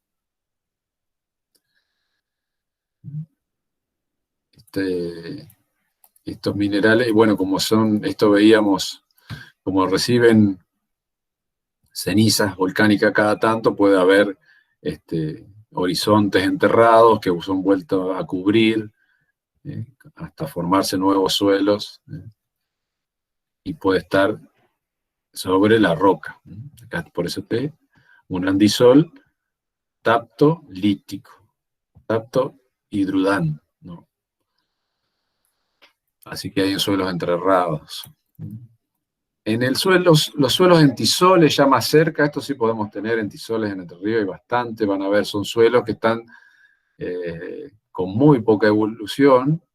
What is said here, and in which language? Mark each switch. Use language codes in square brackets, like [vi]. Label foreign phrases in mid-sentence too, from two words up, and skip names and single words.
[es] Estos minerales, y bueno, como son, esto veíamos, como reciben cenizas volcánicas cada tanto, puede haber horizontes enterrados que son vueltos a cubrir hasta formarse nuevos suelos, y puede estar sobre la roca. Acá, por eso un andisol tapto-lítico, tapto-hidrudán, ¿no? Así que hay suelos entrerrados. En el suelo, los suelos entisoles ya más cerca, esto sí podemos tener entisoles en Entre Ríos, hay bastante, van a ver, son suelos que están con muy poca evolución,